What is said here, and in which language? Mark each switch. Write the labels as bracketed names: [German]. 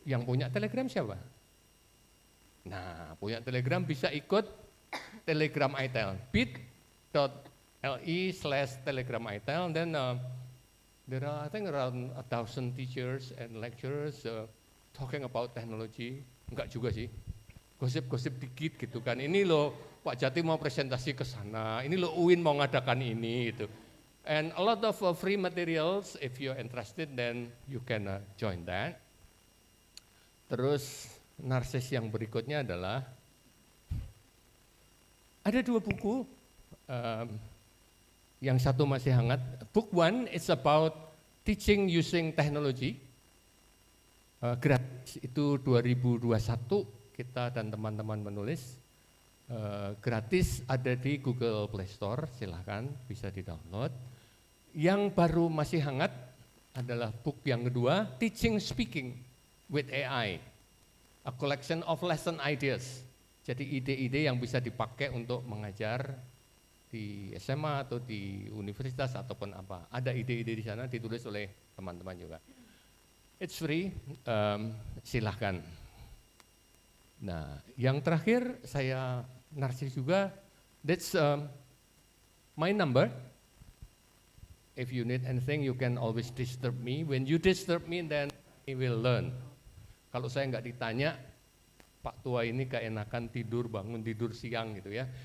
[Indonesian] Yang punya Telegram siapa? Nah, punya Telegram bisa ikut Telegram itel. bit.ly/Telegram itel. [English] Then there are, I think, around 1,000 teachers and lecturers talking about technology. [Indonesian] Enggak juga sih, gosip-gosip dikit gitu kan. Ini loh Pak Jati mau presentasi ke sana, ini loh UIN mau ngadakan ini gitu. [English] And a lot of free materials, if you're interested, then you can join that. [Indonesian] Terus narsis yang berikutnya adalah, ada 2 buku, yang satu masih hangat. [English] Book 1 is about teaching using technology. [Indonesian] Gratis, itu 2021 kita dan teman-teman menulis. Gratis ada di Google Play Store, silahkan bisa di-download. Yang baru masih hangat adalah book yang kedua, Teaching Speaking with AI, a collection of lesson ideas. Jadi ide-ide yang bisa dipakai untuk mengajar di SMA atau di universitas ataupun apa. Ada ide-ide di sana ditulis oleh teman-teman juga. [English] It's free, [Indonesian] silahkan. Nah, yang terakhir saya narsis juga, [English] that's my number. If you need anything, you can always disturb me. When you disturb me, then I will learn. [Indonesian] Kalau saya nggak ditanya, Pak Tua ini keenakan tidur, bangun tidur siang gitu ya.